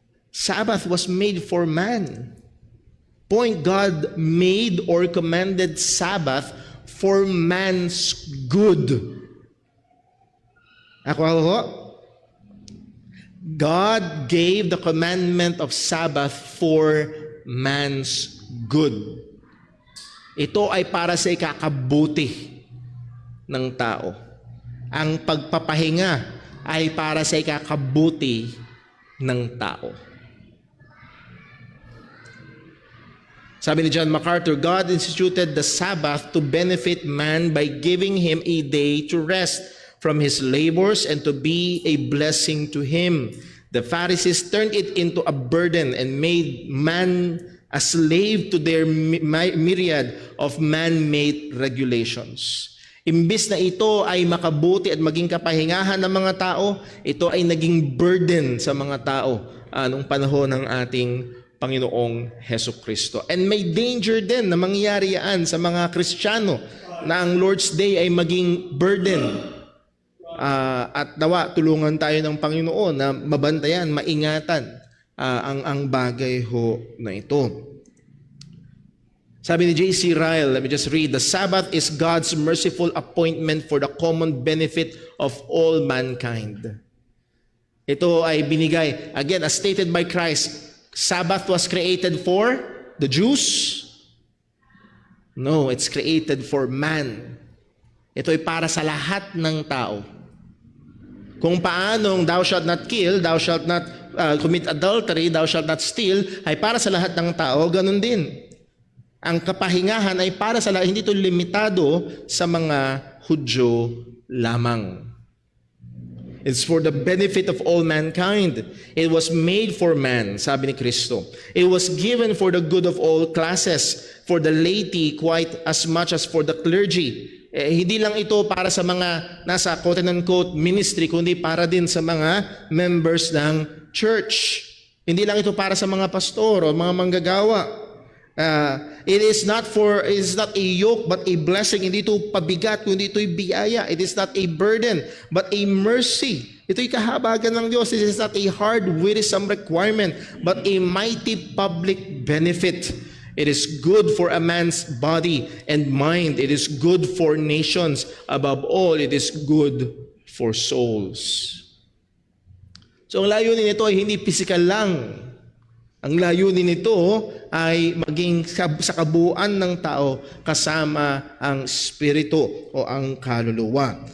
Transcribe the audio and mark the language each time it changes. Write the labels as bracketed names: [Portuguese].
[English] Sabbath was made for man. Point, God made or commanded Sabbath for man's good. Ako. God gave the commandment of Sabbath for man's good. [Filipino] Ito ay para sa ikakabuti ng tao. Ang pagpapahinga ay para sa ikakabuti ng tao. Sabi ni [English] John MacArthur, God instituted the Sabbath to benefit man by giving him a day to rest from his labors and to be a blessing to him. The Pharisees turned it into a burden and made man a slave to their myriad of man-made regulations. [Filipino] Imbis na ito ay makabuti at maging kapahingahan ng mga tao, ito ay naging burden sa mga tao noong panahon ng ating Panginoong Hesukristo. And may danger din na mangyayari yan sa mga Kristiyano na ang Lord's Day ay maging burden. At nawa, tulungan tayo ng Panginoon na mabantayan, maingatan ang bagay ho na ito. Sabi ni J.C. [English] Ryle, let me just read, the Sabbath is God's merciful appointment for the common benefit of all mankind. [Filipino] Ito ay binigay, [English] again, as stated by Christ, Sabbath was created for the Jews? No, it's created for man. [Filipino] Ito ay para sa lahat ng tao. Kung paanong [English] thou shalt not kill, thou shalt not commit adultery, thou shalt not steal, [Filipino] ay para sa lahat ng tao, ganun din. Ang kapahingahan ay para sa lahat, hindi ito limitado sa mga Hudyo lamang. [English] It's for the benefit of all mankind. It was made for man, [Filipino] sabi ni Kristo. [English] It was given for the good of all classes, for the laity quite as much as for the clergy. [Filipino] Hindi lang ito para sa mga nasa quote-unquote ministry, kundi para din sa mga members ng church. Hindi lang ito para sa mga pastor o mga manggagawa. [English] It is not a yoke but a blessing. [Filipino] Hindi ito pabigat, kundi ito'y biyaya. [English] It is not a burden but a mercy. [Filipino] Ito'y kahabagan ng Diyos. [English] It is not a hard, wearisome requirement but a mighty public benefit. It is good for a man's body and mind. It is good for nations. Above all, it is good for souls. [Filipino] So ang layunin nito ay hindi physical lang. Ang layunin nito ay maging sa kabuuan ng tao kasama ang spirito o ang kaluluwa.